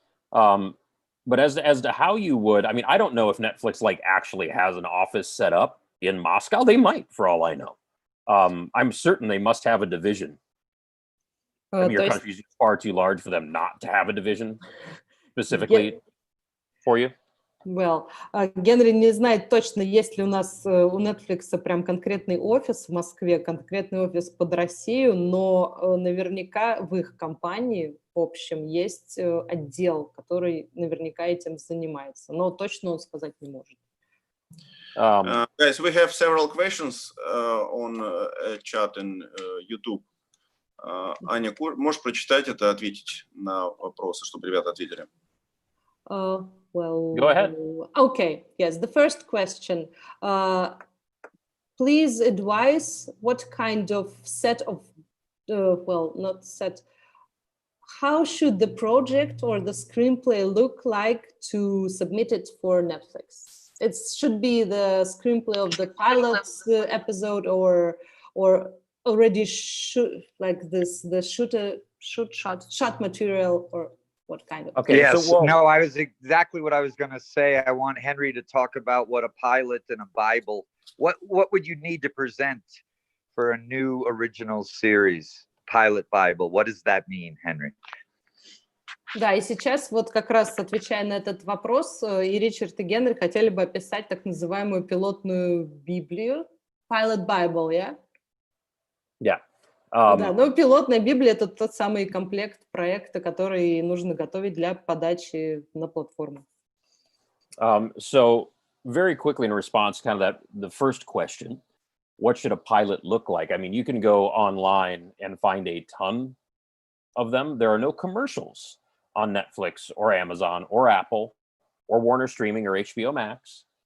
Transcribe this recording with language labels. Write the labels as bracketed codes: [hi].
[en] But as to how you would, I mean, I don't know if Netflix like actually has an office set up in Moscow. They might, for all I know. I'm certain they must have a division. I mean, your country is far too large for them not to have a division specifically for you. [ru] Well, Генри не знает точно, есть ли у нас у Netflix прям конкретный офис в Москве, конкретный офис под Россию, но наверняка в их компании, в общем, есть отдел, который наверняка этим занимается, но точно он сказать не может. [en] Guys, we have several questions on chat in YouTube. [ru] Аня, можешь прочитать это, ответить на вопросы, чтобы ребята ответили? [en] Well, go ahead. Okay, yes, the first question. Please advise what kind of set of, well, not set, how should the project or the screenplay look like to submit it for Netflix? It should be the screenplay of the pilot episode or already like this, the shot material, or what kind of? Okay. Yes. So, no, I was exactly what I was going to say. I want Henry to talk about what a pilot and a Bible. What would you need to present for a new original series? Pilot Bible. What does that mean, Henry? [ru] Да, и сейчас вот как раз отвечая на этот вопрос, и Ричард, и Генри хотели бы описать так называемую пилотную Библию. [en] Pilot Bible, yeah? Yeah. [ru] Да, но пилотная Библия — это тот самый комплект проекта, который нужно готовить для подачи на платформу. [en] So very quickly in response, kind of the first question, what should a pilot look like? I mean, you can go online and find a ton of them. There are no commercials on Netflix or Amazon or Apple or Warner Streaming or HBO Max.